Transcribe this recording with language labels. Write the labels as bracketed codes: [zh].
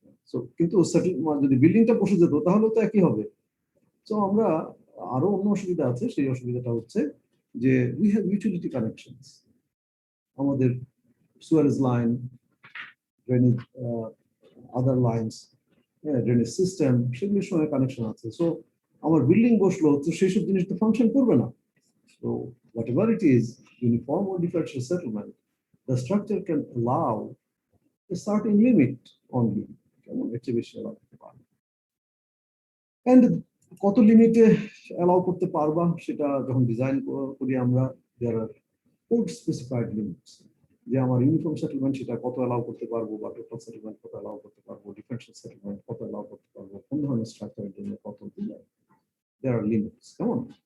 [bn] So কিন্তু যদি বিল্ডিংটা বসে যেত তাহলে তো একই হবে। সো আমরা আরো অন্য অসুবিধা আছে, সেই অসুবিধাটা হচ্ছে যে [en] we have utility connections, [bn] আমাদের সুয়ারেজ লাইন, ড্রেনেজ, আদার লাইনস, ড্রেনেজ সিস্টেম, সেগুলির সঙ্গে কানেকশন আছে। সো আমার বিল্ডিং বসলো, তো সেই সব জিনিস তো ফাংশন করবে না। [en] So whatever it is, uniform or differential settlement, the structure can allow a certain limit only. [bn] কেমন এর চেয়ে বেশি allow করতে পারবে না। And কত লিমিটে অ্যালাউ করতে পারবা সেটা যখন ডিজাইন করি আমরা, [en] there are code specified limits, [bn] যে আমার ইউনিফর্ম সেটেলমেন্ট সেটা কত অ্যালাউ করতে পারবো, বা টোটাল সেটেলমেন্ট কত অ্যালাউ করতে পারবো, ডিফারেন্সিয়াল সেটেলমেন্ট কত অ্যালাউ করতে পারবো, কোন ধরনের স্ট্রাকচারের জন্য কত দিলে, [en] there are limits, [bn] কেমন।